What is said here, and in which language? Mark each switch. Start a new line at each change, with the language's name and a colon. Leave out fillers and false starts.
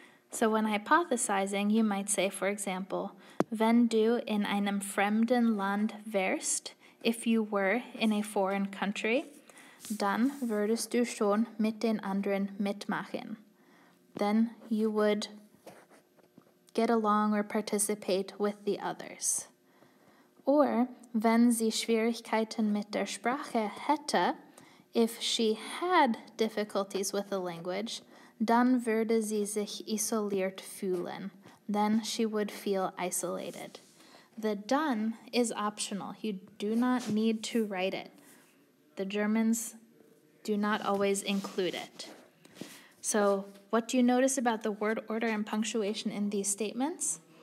English: So when hypothesizing, you might say, for example,
German: wenn du in einem fremden Land wärst,
English: if you were in a foreign country,
German: dann würdest du schon mit den anderen mitmachen.
English: Then you would get along or participate with the others. Or,
German: wenn sie Schwierigkeiten mit der Sprache hätte,
English: if she had difficulties with the language,
German: dann würde sie sich isoliert fühlen.
English: Then she would feel isolated. The dann is optional. You do not need to write it. The Germans do not always include it. So, what do you notice about the word order and punctuation in these statements?